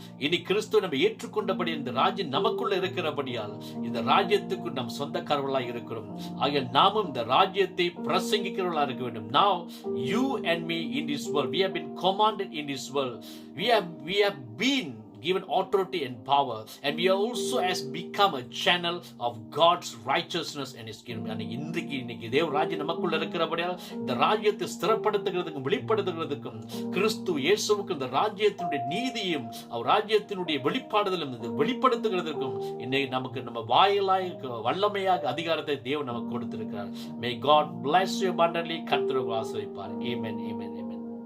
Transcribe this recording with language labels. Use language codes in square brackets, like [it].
[ta] இனி கிறிஸ்துவ நம்ம ஏற்றுக்கொண்டபடி இந்த ராஜ்யம் நமக்குள்ள இருக்கிறபடியால் இந்த ராஜ்யத்துக்கு நாம் சொந்தக்காரர்களாக இருக்கிறோம். ஆக நாமும் இந்த ராஜ்யத்தை பிரசங்கிக்கிறவர்களாக இருக்க வேண்டும். [en] Now you and me in this world, we have been commanded in this world, we have been given authority and power, and we are also has become a channel of God's righteousness and his kingdom. [ta] and இன்னைக்கு தேவ ராஜ்யம் நமக்குள்ள இருக்கிறபடியால் இந்த ராஜ்யத்தை ஸ்திரப்படுத்துகிறதுக்கும் வெளிப்படுத்துகிறதுக்கும் கிறிஸ்து இயேசுவுக்கு இந்த ராஜ்யத்தினுடைய நீதியும் அவர் ராஜ்யத்தினுடைய வெளிப்பாடுதலும் வெளிப்படுத்துகிறதுக்கும் இன்னைக்கு நமக்கு நம்ம வாயிலாய் வல்லமையாக அதிகாரத்தை தேவன் நமக்கு கொடுத்திருக்கிறார். [en] May God bless you abundantly. [ta] கர்த்தர் ஆசீர்வதிப்பார். [en] Amen, amen, amen.